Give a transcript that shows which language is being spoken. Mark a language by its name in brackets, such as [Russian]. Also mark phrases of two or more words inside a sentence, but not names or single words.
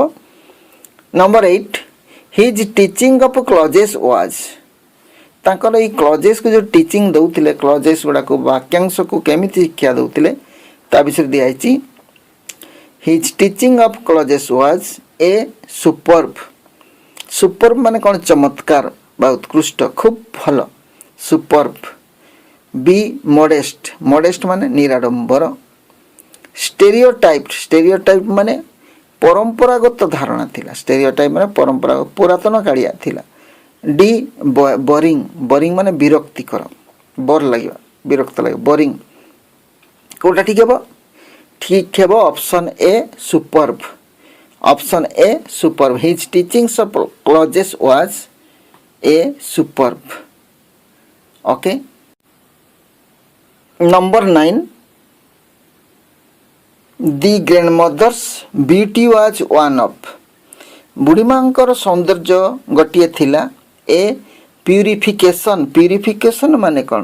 [English] number 8, his teaching of clauses was, [Odia] ତାଙ୍କର ଏ କ୍ଲଜେସ କୁ ଯୋ ଟିଚିଂ ଦଉଥିଲେ, କ୍ଲଜେସ ଗୁଡ଼ା କୁ ବାକ୍ୟାଂଶ କୁ କେମିତି ଶିକ୍ଷା ଦଉଥିଲେ ତା ବିଷୟ ଦିଆଯାଇଛି। [English] his teaching of clauses was a superb, superb [Odia] ମାନେ କଣ? ଚମତ୍କାର ବା ଉତ୍କୃଷ୍ଟ, ଖୁବ୍ ଭଲ, ସୁପର୍ବ। [English] B modest, modest [Odia] ମାନେ ନିରାଡମ୍ବର। ସ୍ଟେରିଓଟାଇପ, ସ୍ଟେରିଓଟାଇପ ମାନେ ପରମ୍ପରାଗତ ଧାରଣା ଥିଲା, ସ୍ଟେରିଓଟାଇପ ମାନେ ପରମ୍ପରାଗତ ପୁରାତନ କାଳିଆ ଥିଲା। [English] D boring, boring [Odia] ମାନେ ବିରକ୍ତିକର, ବୋର ଲାଗିବା, ବିରକ୍ତ ଲାଗିବା, बोरिंग। କୋଟା ଠିକ ହେବ? ଠିକ ହେବ [English] option A superb. Option A superb. His teachings of clauses was a superb. Okay, number 9, the grandmother's beauty was one of, [Odia] ବୁଢ଼ୀ ମାଙ୍କର ସୌନ୍ଦର୍ଯ୍ୟ ଗୋଟେ ଥିଲା [English] a purification, purification [Odia] ମାନେ କଣ?